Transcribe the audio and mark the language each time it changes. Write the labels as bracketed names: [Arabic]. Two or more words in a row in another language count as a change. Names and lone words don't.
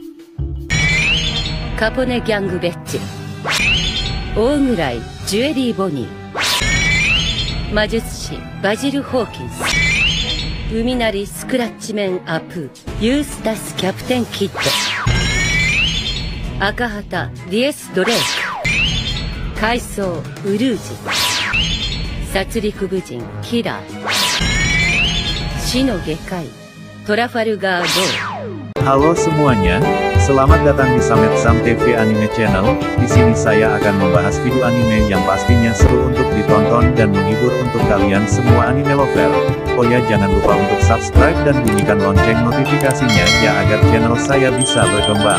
[Japanese] カポネギャングベッジ、大暗ジュエリー・ボニー、魔術師バジル・ホーキンス、海なりスクラッチメン・アプー、ユースタス・キャプテン・キッド、赤旗ディエス・ドレイク、海藻ウルージ、殺戮武人キラー、死の外科医トラファルガー・ロー。 [Indonesian] Halo semuanya, selamat datang di Samet Sam TV Anime Channel. Di sini saya akan membahas video anime yang pastinya seru untuk ditonton dan menghibur untuk kalian semua [English] anime lover. [Indonesian] Oh ya, jangan lupa untuk subscribe dan bunyikan lonceng notifikasinya ya agar channel saya bisa berkembang.